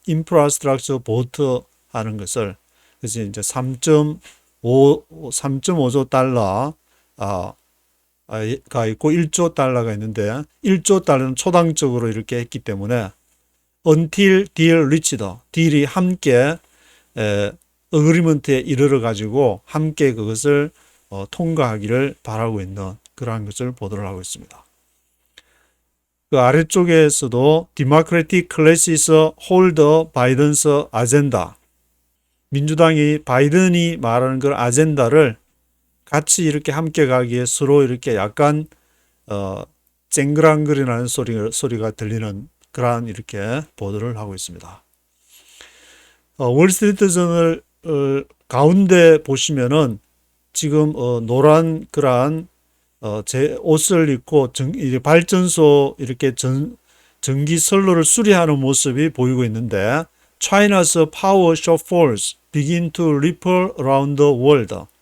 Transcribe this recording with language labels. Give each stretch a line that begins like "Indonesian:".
Korean: infrastructure vote 하는 것을. 그래서 이제 3.5조 달러 가 있고 1조 달러가 있는데 1조 달러는 초당적으로 이렇게 했기 때문에
English: until deal reached,
Korean: 딜이 함께 어그리먼트에 이르러 가지고 함께 그것을 통과하기를 바라고 있는 그러한 것을 보도를 하고 있습니다. 그 아래쪽에서도
English: Democratic classes hold Biden's agenda.
Korean: 민주당이 바이든이 말하는 그 아젠다를 같이 이렇게 함께 가기에 서로 이렇게 약간 쨍그랑거리는 소리가 들리는 그러한 이렇게 보도를 하고 있습니다. 월스트리트 저널 가운데 보시면은 지금 노란 그러한 제 옷을 입고 발전소 이렇게 전기 선로를 수리하는 모습이 보이고 있는데
English: China's power shortfalls begin to ripple around the world.